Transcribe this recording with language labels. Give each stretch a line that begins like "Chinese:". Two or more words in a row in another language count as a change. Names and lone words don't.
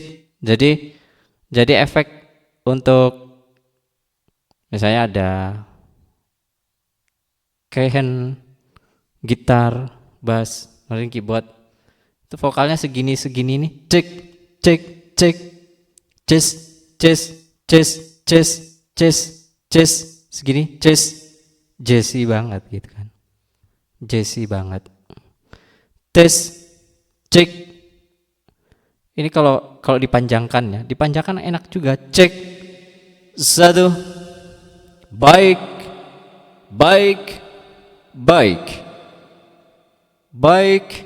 Indonesian: Jadi efek untuk misalnya ada keyhand, gitar, bass, mungkin keyboard, itu vokalnya segini nih, cek cek cek, ces ces ces ces ces ces, segini, ces, jazzy banget gitu kan, jazzy banget. Tes, cek. Ini kalau dipanjangkan ya, dipanjangkan enak juga. Cek, satu, baik, baik, baik, baik.